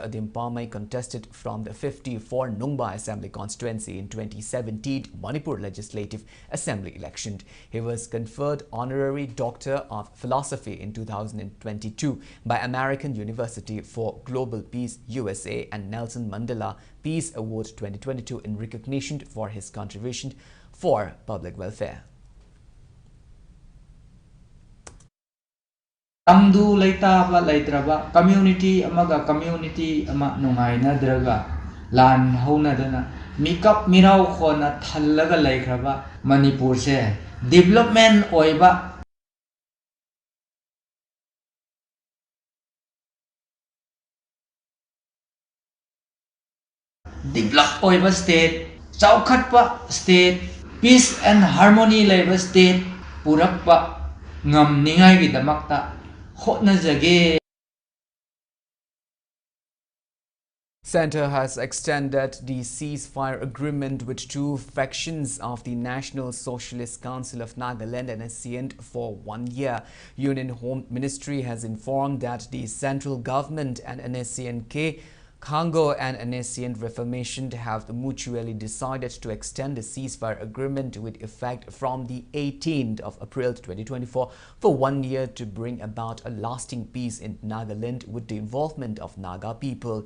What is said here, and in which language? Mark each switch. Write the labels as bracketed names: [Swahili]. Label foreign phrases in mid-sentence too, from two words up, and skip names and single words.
[English] Adim Palmer contested from the 54 Nungba Assembly constituency in 2017 Manipur Legislative Assembly election. He was conferred Honorary Doctor of Philosophy in 2022 by American University for Global Peace USA and Nelson Mandela Peace Award 2022 in recognition for his contribution for public welfare. [Manipuri] Amdu laitaba laitraba community amaga community ama nungai nadraga lan haunadana mikap mirau khona thallaga laikhraba Manipur se development oiba develop oiba state Chaukhatpa state, [English] peace and harmony level state, [Manipuri] Purakpa ngam ningai gi damakta hotnajage. [English] Centre has extended the ceasefire agreement with two factions of the National Socialist Council of Nagaland and NSCN for 1 year. Union Home Ministry has informed that the central government and NSCN-K Congo and NSCN Reformation have mutually decided to extend the ceasefire agreement with effect from the 18th of April 2024 for 1 year to bring about a lasting peace in Nagaland with the involvement of Naga people.